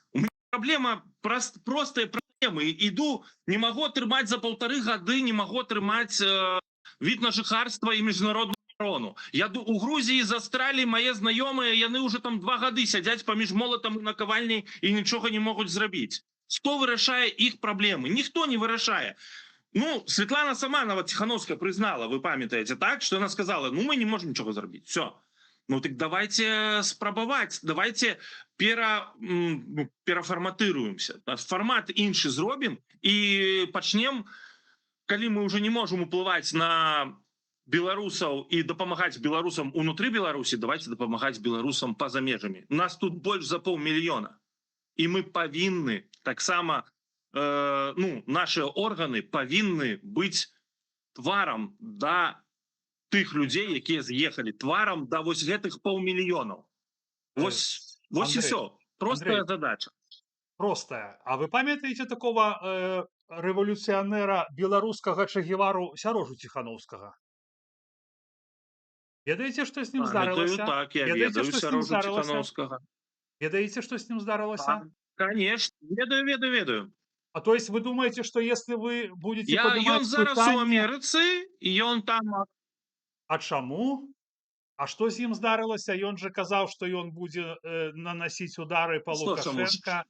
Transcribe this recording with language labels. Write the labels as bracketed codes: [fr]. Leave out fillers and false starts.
[be] У мяне праблема, простыя праблемы. Іду, не магу атрымаць за 1,5 гады, не магу атрымаць від на жыхарства і міжнародную абарону. Я у Грузіі застралі мае знаёмыя, яны ўжо там 2 гады сядзяць паміж молатам і накавальняй і нічога не могуць зрабіць. Хто вырашае іх праблемы? Ніхто не вырашае. [ru] Ну, Светлана сама, нават Тихановская, признала, вы памятаете, так, что она сказала, ну, мы не можем ничего заработать, все. [be] Ну, так давайте спрабаваць, давайте перафарматыруемся. Формат іншы зробім і пачнем, калі мы уже не можем уплываць на беларусаў і дапамагаць беларусам унутры Беларусі, давайте дапамагаць беларусам па-за межамі. Нас тут больш за 500 000. І мы павінны таксама наши органы павінны быць тварам да тых людзей, якія з'ехалі, тварам да вось гэтых 500 000. Вось і все. Простая задача. Простая. А вы памятаеце такого рэвалюцыянера беларускага Че Гевару Сярожу Тихановскага? Ведаеце, што з ім здарылася? Так, я ведаю Сярожу Тихановскага. Ведаеце, што з ім здарылася? Конечно, ведаю. [ru] А то есть вы думаете, что если вы будете поднимать [be] ён зараз у Амерыцы, і ён там... А чаму? А што з ім здарылася? Ён же казаў, што ён будзе наносіць удары па Лукашенка.